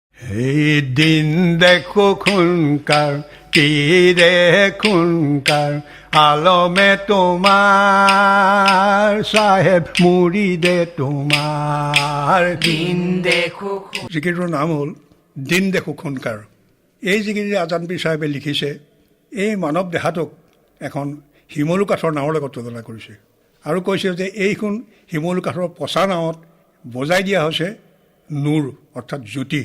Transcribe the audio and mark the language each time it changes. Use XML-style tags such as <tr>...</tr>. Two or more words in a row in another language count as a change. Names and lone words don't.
<bn>এই দিন দেখো খুনকার তীরে খুনকার আলমে তোমার সাহেব মুরিদে তোমার দিন দেখো</bn> <as>জিকিৰটোৰ নাম হ'ল দিন দেখো খুনকাৰ। এই জিকিৰ আজান পীৰ চাহেবে লিখিছে এই মানৱ দেহাটোক এখন শিমলু কাঠৰ নাৱৰ লগত তুলনা কৰিছে আৰু কৈছে যে এইখন শিমলু কাঠৰ পচা নাৱত বজাই দিয়া হৈছে নূৰ অৰ্থাৎ জ্যোতি।</as>